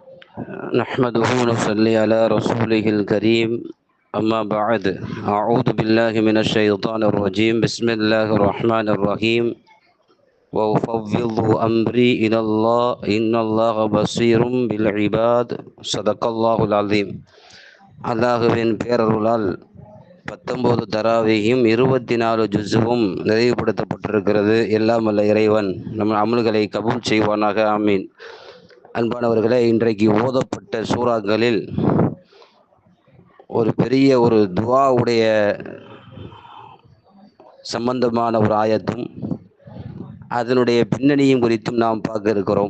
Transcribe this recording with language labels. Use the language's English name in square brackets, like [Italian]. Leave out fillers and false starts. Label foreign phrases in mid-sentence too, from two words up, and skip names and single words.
[Arabic] نحمده ونصلي على رسوله الكريم أما بعد أعوذ بالله من الشيطان الرجيم بسم الله الرحمن الرحيم وأفوض أمري إلى الله إن الله بصير بالعباد صدق الله العظيم. [Tamil] அல்லாஹுவின் பேரருளால் 19 தராவியும் 24 ஜுஸுவும் நிறைவுபடுத்தப்பட்டிருக்கிறது. எல்லாம் வல்ல இறைவன் நம் அமல்களை கபூல் செய்வானாக, ஆமீன். அன்பானவர்களே, இன்றைக்கு ஓதப்பட்ட சூறாக்களில் ஒரு பெரிய ஒரு துஆவுடைய சம்பந்தமான ஒரு ஆயத்தும் அதனுடைய பின்னணியும் குறித்தும் நாம் பார்க்க இருக்கிறோம்.